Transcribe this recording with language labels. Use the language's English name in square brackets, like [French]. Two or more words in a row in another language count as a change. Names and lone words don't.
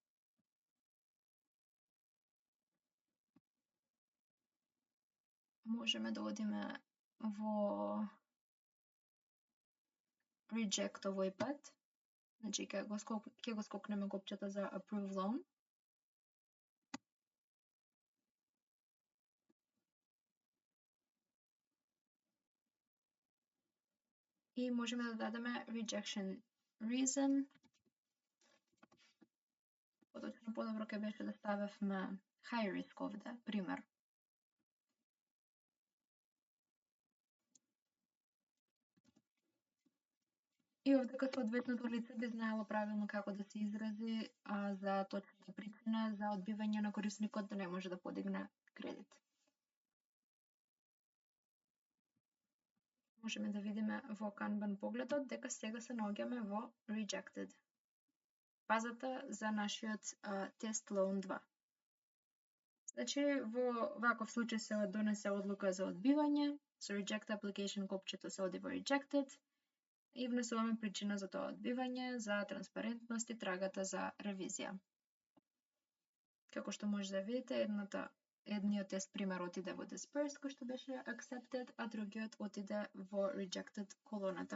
[Macedonian] Можеме да одиме во reject овој пат. Значи ќе го скокнеме копчето за [English] approve loan. [Macedonian] И можеме да дадеме [English] rejection reason. [Macedonian] Поточно подобро ќе беше да ставевме [English] high risk [Macedonian] овде, пример. И овдека соодветното лице би знаело правилно како да се изрази за точната причина за одбивање на корисникот да не може да подигне кредит. Можеме да видиме во Kanban погледот дека сега се наоѓаме во rejected. Фазата за нашиот тест loan 2. Значи во ваков случај се донесе одлука за одбивање, со [English] reject application [Macedonian] копчето се оди во rejected и внесуваме причина за тоа одбивање, за транспарентност и трагата за ревизија. Како што може да видите, едниот тест пример отиде во dispersed, кој што беше accepted, а другиот отиде во rejected колоната.